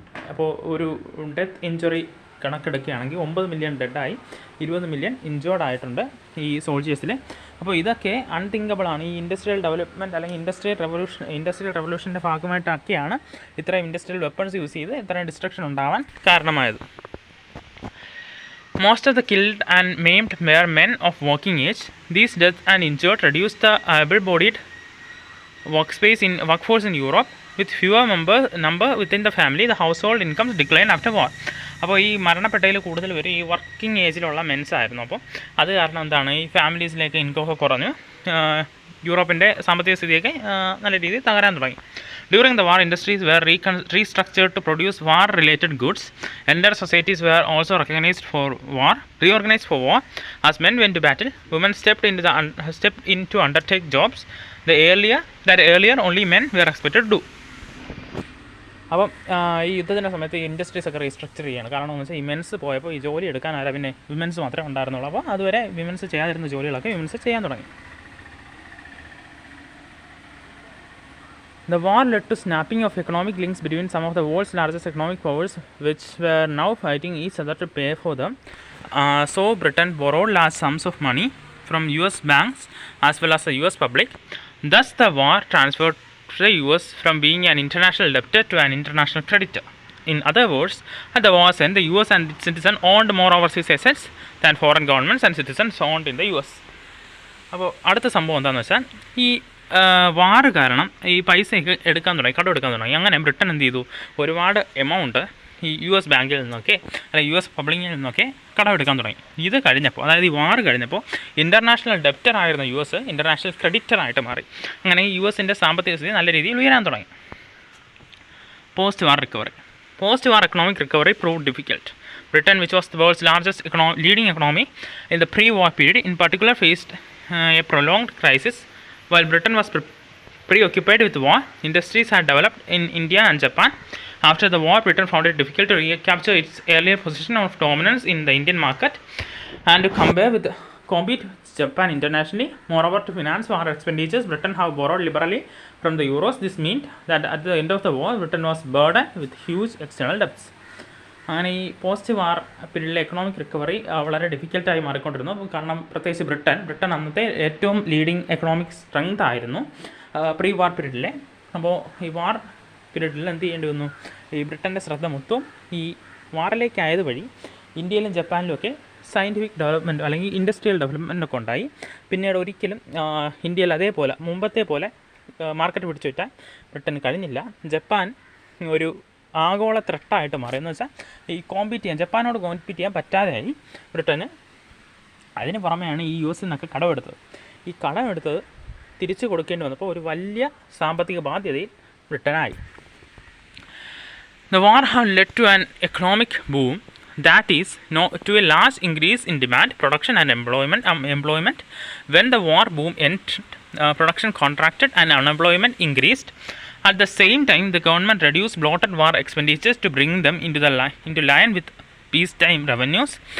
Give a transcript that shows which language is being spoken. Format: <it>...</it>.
<ml>അപ്പോൾ ഒരു death injury കണക്കെടുക്കുകയാണെങ്കിൽ 9 million ഡെഡായി 20 million injured ആയിട്ടുണ്ട് ഈ സോൾജേഴ്സിൽ. അപ്പോൾ ഇതൊക്കെ അൺതിങ്കബിളാണ്. ഈ ഇൻഡസ്ട്രിയൽ ഡെവലപ്മെൻറ്റ് അല്ലെങ്കിൽ ഇൻഡസ്ട്രിയൽ റെവല്യൂഷൻ്റെ ഭാഗമായിട്ടൊക്കെയാണ് ഇത്രയും ഇൻഡസ്ട്രിയൽ വെപ്പൺസ് യൂസ് ചെയ്ത് ഇത്രയും ഡിസ്ട്രക്ഷൻ ഉണ്ടാവാൻ കാരണമായത്.</ml> <en>Most of the killed and maimed were men of working age. These deaths and injured reduced the able-bodied workforce in Europe. With fewer number within the family, the household incomes declined after war.</en> <ml>അപ്പോൾ ഈ മരണപ്പെട്ടതിൽ കൂടുതൽ പേര് ഈ working ഏജിലുള്ള men's ആയിരുന്നു. അപ്പോൾ അത് കാരണം എന്താണ്, ഈ ഫാമിലീസിലേക്ക് ഇൻകമൊക്കെ കുറഞ്ഞു. യൂറോപ്പിൻ്റെ സാമ്പത്തിക സ്ഥിതിയൊക്കെ നല്ല രീതിയിൽ തകരാൻ തുടങ്ങി.</ml> <en>During the war, industries were restructured to produce war-related goods. Entire societies were also reorganized for war. As men went to battle, women stepped in to undertake jobs that earlier only men were expected to do.</en> <ml>അപ്പം ഈ യുദ്ധത്തിൻ്റെ സമയത്ത് ഈ industries ഒക്കെ restructure ചെയ്യാണ്. കാരണം എന്ന് വെച്ചാൽ ഈ മെൻസ് പോയപ്പോൾ ഈ ജോലി എടുക്കാനായാലും പിന്നെ വിമൻസ് മാത്രമേ ഉണ്ടായിരുന്നുള്ളൂ. അപ്പോൾ അതുവരെ വിമൻസ് ചെയ്യാതിരുന്ന ജോലികളൊക്കെ വിമൻസ് ചെയ്യാൻ തുടങ്ങി.</ml> <en>The war led to snapping of economic links between some of the world's largest economic powers, which were now fighting each other to pay for them. So Britain borrowed large sums of money from US banks as well as the US public. Thus the war transferred the US from being an international debtor to an international creditor. In other words, at the war's end, the US and its citizens owned more overseas assets than foreign governments and citizens owned in the US.</en> <ml>അപ്പോൾ അടുത്ത സംഭവം എന്താണെന്ന് വെച്ചാൽ ഈ വാറ് കാരണം ഈ പൈസയൊക്കെ എടുക്കാൻ തുടങ്ങി, കടം എടുക്കാൻ തുടങ്ങി. അങ്ങനെ ബ്രിട്ടൻ എന്ത് ചെയ്തു, ഒരുപാട് എമൗണ്ട് ഈ US ബാങ്കിൽ നിന്നൊക്കെ അല്ലെങ്കിൽ US പബ്ലിക്കിൽ നിന്നൊക്കെ കടം എടുക്കാൻ തുടങ്ങി. ഇത് കഴിഞ്ഞപ്പോൾ, അതായത് ഈ വാർ കഴിഞ്ഞപ്പോൾ ഇൻ്റർനാഷണൽ ഡെപ്റ്റർ ആയിരുന്ന US ഇൻ്റർനാഷണൽ ക്രെഡിറ്ററായിട്ട് മാറി. അങ്ങനെ ഈ USൻ്റെ സാമ്പത്തിക സ്ഥിതി നല്ല രീതിയിൽ ഉയരാൻ തുടങ്ങി.</ml> <en>Post war economic recovery proved difficult. Britain, which was the world's largest leading economy in the pre-war period, in particular faced a prolonged crisis. While Britain was preoccupied with war, industries had developed in India and Japan. After the war, Britain found it difficult to recapture its earlier position of dominance in the Indian market and to compete with Japan internationally. Moreover, to finance war expenditures, Britain have borrowed liberally from the euros. This meant that at the end of the war, Britain was burdened with huge external debts.</en> <ml>അങ്ങനെ ഈ post വാർ പീരീഡിലെ economic recovery വളരെ ഡിഫിക്കൽട്ടായി മാറിക്കൊണ്ടിരുന്നു. കാരണം പ്രത്യേകിച്ച് Britain അന്നത്തെ ഏറ്റവും leading economic strength ആയിരുന്നു pre war പീരീഡിലെ. അപ്പോൾ ഈ വാർ പീരീഡിൽ എന്ത് ചെയ്യേണ്ടി വന്നു? ഈ ബ്രിട്ടൻ്റെ ശ്രദ്ധ മൊത്തം ഈ വാറിലേക്കായത് വഴി ഇന്ത്യയിലും ജപ്പാനിലുമൊക്കെ സയൻറ്റിഫിക് ഡെവലപ്മെൻറ്റ് അല്ലെങ്കിൽ ഇൻഡസ്ട്രിയൽ ഡെവലപ്മെൻറ്റൊക്കെ ഉണ്ടായി. പിന്നീട് ഒരിക്കലും ഇന്ത്യയിൽ അതേപോലെ മുമ്പത്തെ പോലെ മാർക്കറ്റ് പിടിച്ചു വയ്ക്കാൻ ബ്രിട്ടന് കഴിഞ്ഞില്ല. ജപ്പാൻ ഒരു ആഗോള ത്രെട്ടായിട്ട് മാറി. എന്ന് വെച്ചാൽ ഈ ജപ്പാനോട് കോമ്പീറ്റ് ചെയ്യാൻ പറ്റാതെയായി ബ്രിട്ടന്. അതിന് പുറമെയാണ് ഈ US നിന്നൊക്കെ കടമെടുത്തത്. ഈ കടമെടുത്തത് തിരിച്ചു കൊടുക്കേണ്ടി വന്നപ്പോൾ ഒരു വലിയ സാമ്പത്തിക ബാധ്യതയിൽ ബ്രിട്ടനായി.</ml> <en>The war have led to an economic boom, that is, to a large increase in demand, production and employment. When the war boom ended, production contracted and unemployment increased. At the same time, the government reduced bloated war expenditures to bring them into line with peacetime revenues.</en>